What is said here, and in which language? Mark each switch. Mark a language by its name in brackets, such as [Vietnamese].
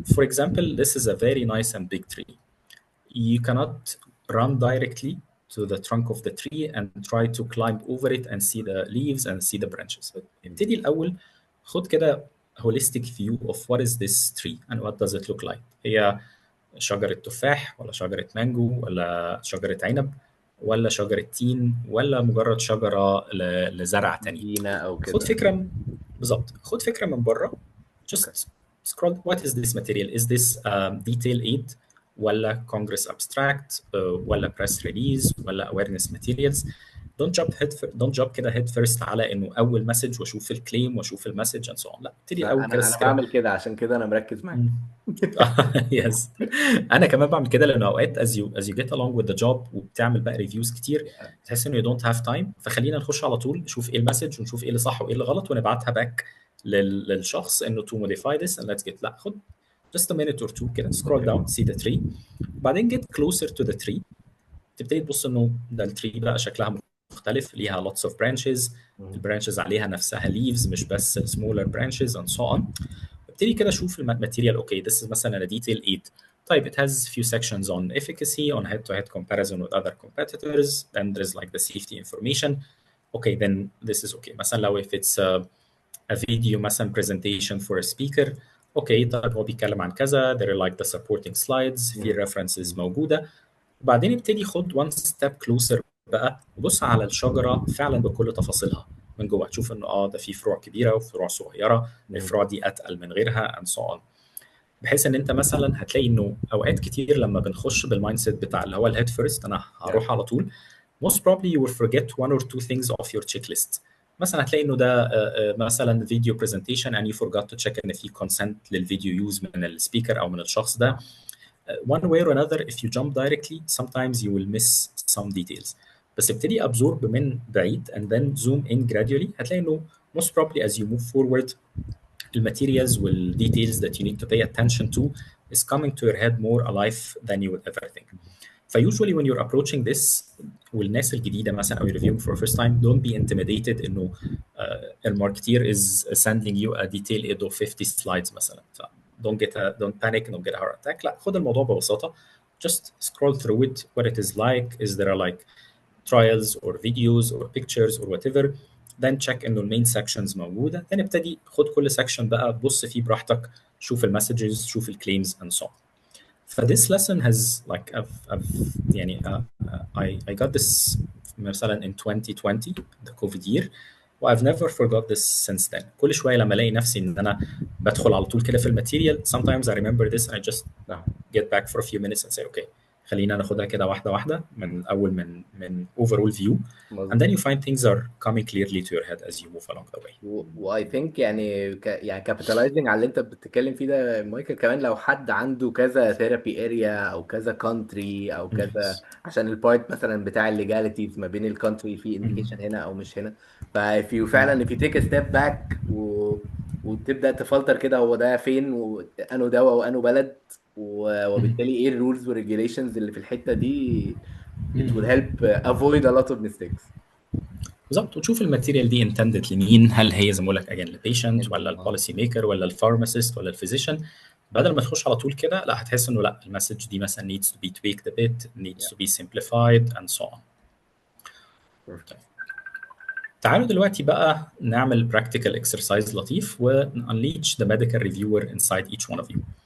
[English] For example, this is a very nice and big tree. You cannot run directly to the trunk of the tree and try to climb over it and see the leaves and see the branches. [Arabic] ابتدي الأول خد كده [English] holistic view of what is this tree and what does it look like. [Arabic] هي شجرة تفاح ولا شجرة مانجو ولا شجرة عنب ولا شجرة تين ولا مجرد شجرة لزرع تاني. زينة أو كده. خد فكرة بالظبط، خد فكرة من بره. [English] Just scroll. What is this material? Is this detail aid ولا Congress abstract ولا press release ولا awareness materials? Don't jump [Arabic] كده [English] head first [Arabic] على انه اول مسج واشوف الكليم واشوف المسج [English] and so on. [Arabic] لا، ابتدي الاول كده أنا بعمل كده عشان كده أنا مركز معاك. يس انا كمان بعمل كده لانه اوقات [English] as you get along with the job [Arabic] وبتعمل بقى ريفيوز كتير تحس انه [English] you don't have time. [Arabic] فخلينا نخش على طول نشوف ايه المسج ونشوف ايه اللي صح وايه اللي غلط ونبعتها باك للشخص انه [English] to modify this and let's get. [Arabic] لا، خد [English] just a minute or two كده scroll down see the tree [Arabic] بعدين [English] get closer to the tree. [Arabic] تبتدي تبص انه ده التري بقى شكلها مختلف، ليها [English] lots of branches. [Arabic] البرانشز عليها نفسها leaves مش بس [English] smaller branches and so on. [Arabic] ابتدي كده اشوف الماتيريال. [English] Okay this is مثلا a detail 8. [Arabic] طيب [English] it has few sections on efficacy, on head-to-head comparison with other competitors, then there's like the safety information. Okay, then this is okay. مثلا لو if it's a video مثلا presentation for a speaker. [Arabic] اوكي طيب هو بيتكلم عن كذا, [English] there are like the supporting slides, [Arabic] في references موجودة. وبعدين ابتدي خد [English] one step closer [Arabic] بقى وبص على الشجرة فعلا بكل تفاصيلها من جوه. تشوف انه ده في فروع كبيره وفروع صغيره، الفروع دي اتقل من غيرها [English] and so on. [Arabic] بحيث ان انت مثلا هتلاقي انه اوقات كتير لما بنخش بالمايند سيت بتاع اللي هو الهيد فيرست انا هروح على طول, [English] most probably you will forget one or two things of your checklist. [Arabic] مثلا هتلاقي انه ده مثلا فيديو برزنتيشن [English] and you forgot to check [Arabic] ان في consent للفيديو يوز من السبيكر او من الشخص ده. [English] One way or another if you jump directly sometimes you will miss some details. [Arabic] بس ابتدي [English] absorb [Arabic] من بعيد [English] and then zoom in gradually. [Arabic] هتلاقي انه [English] most probably as you move forward the materials will details that you need to pay attention to is coming to your head more alive than you would ever think. Usually when you're approaching this [Arabic] والناس الجديدة مثلا أو [English] reviewing for the first time, don't be intimidated [Arabic] إنه الماركتير [English] is sending you a detail aid of 50 slides مثلا. Don't panic, don't get a heart attack. [Arabic] لا, خد الموضوع ببساطة. [English] Just scroll through it, what it is like. Is there like trials or videos or pictures or whatever. then check [Arabic] انه المين sections موجوده، then ابتدي خد كل section بقى بص فيه براحتك، شوف المسجز، شوف الكليمز [English] and so on. ف this lesson has like I've يعني I got this مثلا in 2020 the COVID year, و I've never forgot this since then. [Arabic] كل شويه لما الاقي نفسي ان انا بدخل على طول كده في الماتيريال [English] sometimes I remember this and I just get back for a few minutes and say okay [Arabic] خلينا ناخدها كده واحده واحده من اول من [English] overall view, and then you find things are coming clearly to your head as you move along the way. [Arabic] واي ثينك يعني يعني كابيتالايزنج على اللي انت بتتكلم فيه ده مايكل، كمان لو حد عنده كذا ثيرابي اريا او كذا كونتري او كذا، عشان البارت مثلا بتاع الليجاليتيز ما بين الكونتري في انديكيشن هنا او مش هنا، فاف يو فعلا [English] if you take a step back [Arabic] وتبدا تفلتر كده هو ده فين وانه دواء وانه بلد وبالتالي ايه الرولز والريجيليشنز اللي في الحته دي [English] it will help avoid a lot of mistakes. [Arabic] بالظبط، وتشوف الماتيريال دي intended لمين، هل هي زي ما بقول لك again للبيشنت ولا البوليسي ميكر ولا الفارماسيست ولا الفيزيشن. بدل ما تخش على طول كده لا، هتحس انه لا المسج دي مثلا [English] needs to be tweaked a bit, needs to be simplified and so on. [Arabic] طيب. تعالوا دلوقتي بقى نعمل [English] practical exercise [Arabic] لطيف و [English] unleash the medical reviewer inside each one of you.